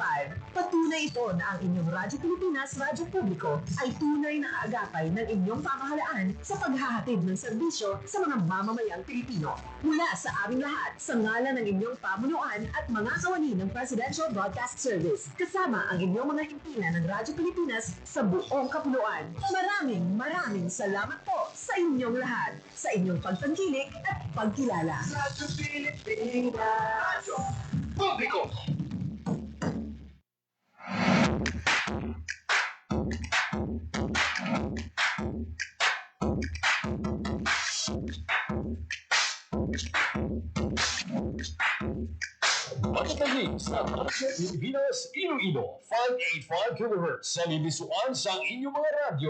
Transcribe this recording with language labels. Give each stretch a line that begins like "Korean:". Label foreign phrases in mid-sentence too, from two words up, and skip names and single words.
Filipino: Patunay ito na ang inyong Radyo Pilipinas Radyo Publiko ay tunay na kaagapay ng inyong pamahalaan sa paghahatid ng serbisyo sa mga mamamayang Pilipino. Mula sa aming lahat, sa ngalan ng inyong pamunuan at mga kawani ng Presidential Broadcast Service, kasama ang inyong mga himpilan ng Radyo Pilipinas sa buong kapuluan. Maraming salamat po sa inyong lahat, sa inyong pagtangkilik at pagkilala. Radyo Pilipinas. Radyo Publiko.
Hiligaynon: Makitagig sa Radyo Pilipinas, Iloilo, 585 kHz sa libisuan sa inyong mga radyo.